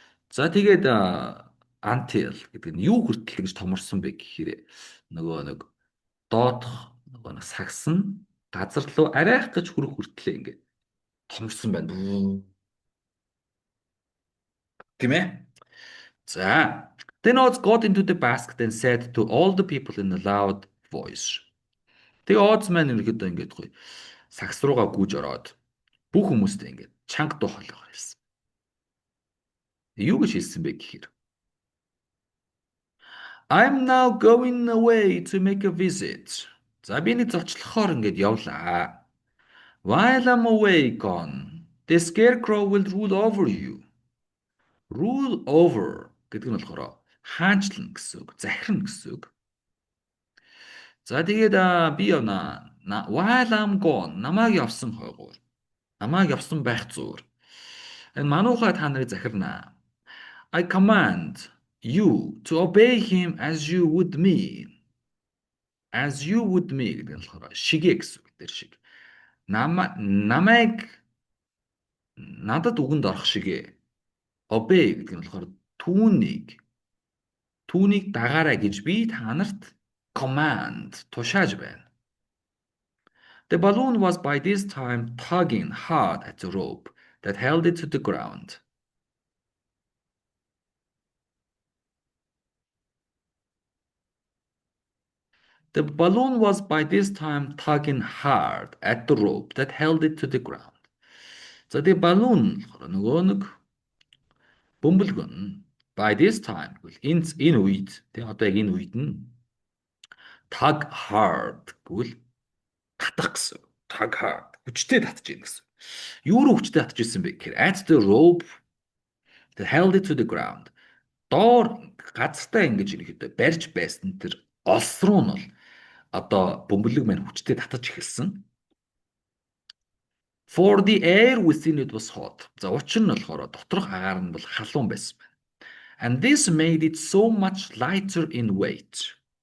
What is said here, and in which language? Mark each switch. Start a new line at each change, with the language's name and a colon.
Mongolian: За тэгээд until гэдэг нь юу хүртэл гэж томорсон бэ гэхээр нөгөө нэг доодох нөгөө нэг сагс нь газар руу арайх гэж хүрэх хүртлээ ингээд томорсон байна. Тийм ээ.
English: За then Oz got into the basket and said to all the people in a loud voice.
Mongolian: Тэгээ Oz маань ерөөдөө ингээд гоё сагс руугаа гүйж ороод бүх хүмүүстээ ингээд чанга дуу хоолойгоор хэлсэн. Юу гэж хэлсэн бэ гэхээр
English: I'm now going away to make a visit.
Mongolian: За би нэг зочлохоор ингээд явлаа.
English: While I'm away gone, the scarecrow will rule over you. Rule over
Mongolian: гэдэг нь болохоор хаанчлна гэсэн үг, захирна гэсэн үг. За тэгээд би явна.
English: While I'm gone,
Mongolian: намайг явсан хойгоор. Намайг явсан байх зуур. Энэ мануухай та нарыг захирна.
English: I command you to obey him as you would me. As you would me
Mongolian: гэдэг нь болохоор шигээ гэсэн үг дээр шиг. Намайг надад үгэнд орох шигээ. Obey гэдэг нь болохоор түүнийг түүнийг дагаарай гэж би та нарт command тушааж байна.
English: The balloon was by this time tugging hard at the rope that held it to the ground. The balloon was by this time tugging hard at the rope that held it to the ground.
Mongolian: За тэгээ балуун болохоор нөгөө нэг бөмбөлгөө нь
English: by this time
Mongolian: гэвэл энэ үед тэгээ одоо яг энэ үед нь
English: tug hard
Mongolian: гэвэл татах гэсэн.
English: Tug hard
Mongolian: хүчтэй татж ийн гэсэн. Юу руу хүчтэй татж ирсэн бэ гэхээр
English: at the rope that held it to the ground.
Mongolian: Доор газартаа ингэж ирэхэд барьж байсан тэр олс руу нь бол одоо бөмбөлөг маань хүчтэй татаж эхэлсэн.
English: For the air within it was hot.
Mongolian: За учир нь болохоор доторх агаар нь бол халуун байсан байна.
English: And this made it so much lighter in weight.